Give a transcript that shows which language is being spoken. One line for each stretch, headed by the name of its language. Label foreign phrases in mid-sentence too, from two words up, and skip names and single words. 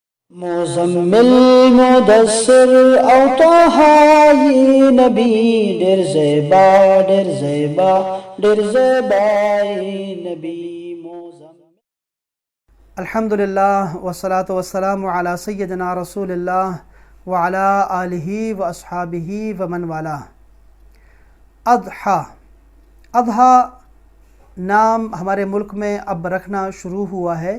Pashto: مزمل مدثر او طه ی نبی ډیر زیبا ډیر زیبا ډیر زیبا نبی مزمل.
Arabic: الحمدللہ والصلاة والسلام علی سیدنا رسول اللہ وعلی آلہ واصحابہ ومن والہ.
Urdu: اضحیٰ نام ہمارے ملک میں اب رکھنا شروع ہوا ہے.